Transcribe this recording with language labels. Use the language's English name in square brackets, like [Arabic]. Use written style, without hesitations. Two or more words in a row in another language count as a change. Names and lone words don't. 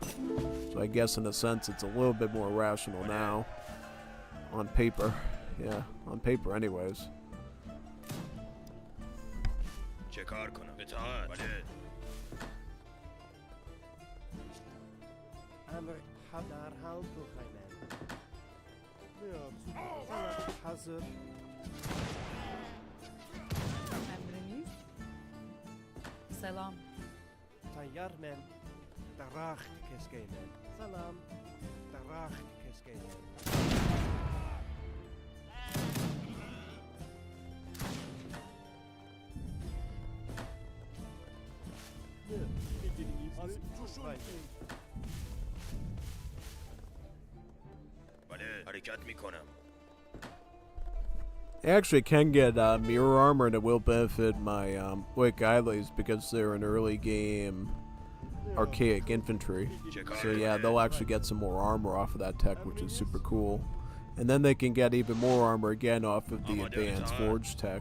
[English] So I guess in a sense it's a little bit more rational now. On paper. Yeah, on paper anyways. Amr hadar hal kulkhaymen. [Turkish] Salam hazır. Emriniz. Selam. Tayyar men. Darach keskeymen. Salam. Darach keskeymen. [Persian] حرکت میکنم. [English] I actually can get mirror armor, and it will benefit my Wick Isleys because they're an early game archaic infantry. So yeah, they'll actually get some more armor off of that tech, which is super cool. And then they can get even more armor again off of the advanced forge tech.